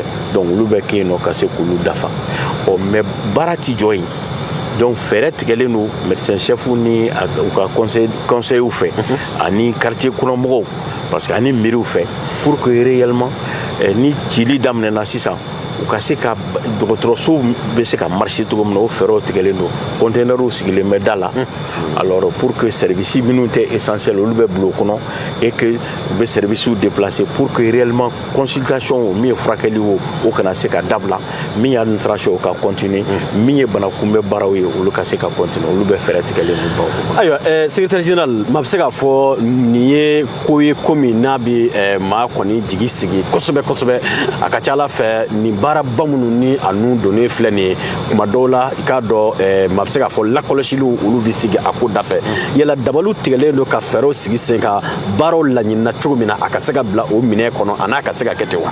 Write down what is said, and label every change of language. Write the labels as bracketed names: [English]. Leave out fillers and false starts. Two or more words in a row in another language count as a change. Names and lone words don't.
[Bambara] donc olu bɛ kɛ yen nɔ ka se k'olu dafa mais baara tɛ jɔ yen donc fɛɛrɛ tigɛlen don [French] médecin chef [Bambara] ni u ka conseil fɛ ani quartier kɔnɔmɔgɔw [French] parce que [Bambara] ani mairie fɛ [French] pour que réellement [Bambara] ni cili daminɛna sisan u ka se ka dɔgɔtɔrɔso bɛ se ka marcher cogo min na o fɛɛrɛw tigɛlen don conteneurs sigilen bɛ da la [French] alors pour que service [Bambara] minnu tɛ essentiel olu bɛ bila o kɔnɔ [French] et que [Bambara] u bɛ [French] services déplacer pour que réellement consultation [Bambara] min ye furakɛli o kana se ka dabila min ye administration o ka continuer min ye bana kunbɛ baaraw ye olu ka se ka continuer olu bɛ fɛɛrɛ tigɛlen don baw ayiwa [French] secrétaire général [Bambara] maa bɛ se k'a fɔ nin ye ko ye ko min n'a bɛ maa kɔni jigi sigi kosɛbɛ kosɛbɛ a ka ca Ala fɛ nin baaraba minnu ni a nu donnen filɛ nin ye kuma dɔw la i k'a dɔn maa bɛ se k'a fɔ lakɔlɔsiliw olu bɛ sigi a ko da fɛ yala dabaliw tigɛlen don ka fɛɛrɛw sigi sen kan baaraw laɲinina cogo min na a ka se ka bila o minɛ kɔnɔ a n'a ka se ka kɛ ten wa